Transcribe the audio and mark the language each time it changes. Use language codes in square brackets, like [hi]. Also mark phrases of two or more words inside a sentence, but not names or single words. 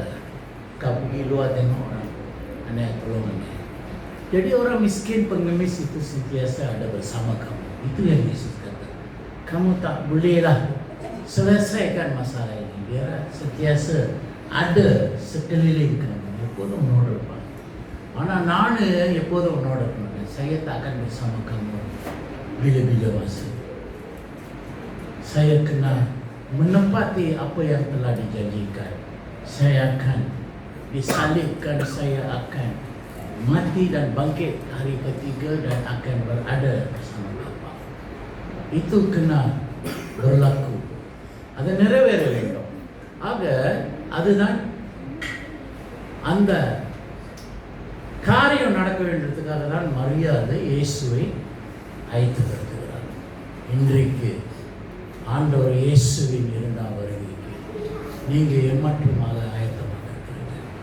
[ms] Kau pergi luar tengok orang, anak tolong anak. Jadi orang miskin pengemis itu sentiasa ada bersama kamu. Itu yang Yesus kata. Kamu tak bolehlah selesaikan masalah ini. Dia sentiasa ada sekeliling kamu. [ta] எப்போதும் உன்னோடு இருப்பான். ஆனால் நான் எப்போதும் உன்னோடு இருப்பேன். [ms] Saya tak akan bersama kamu bila-bila masa. Saya kena menepati apa yang telah dijanjikan. Saya akan disalibkan, saya akan mati dan bangkit hari ketiga dan akan berada bersama Bapa. Itu kena berlaku. [ta] அது நிறைவேற வேண்டும். ஆக அதுதான் அந்த நடக்க வேண்டியதுக்காக தான் மரியாதை இயேசுவை அழைத்து வருகிறார். இன்றைக்கு ஆண்டவர் இயேசுவின் இரண்டாம் வருகைக்கு நீங்கள் எம்மட்டுமாக ஆயத்தமாக இருக்கிறீங்க.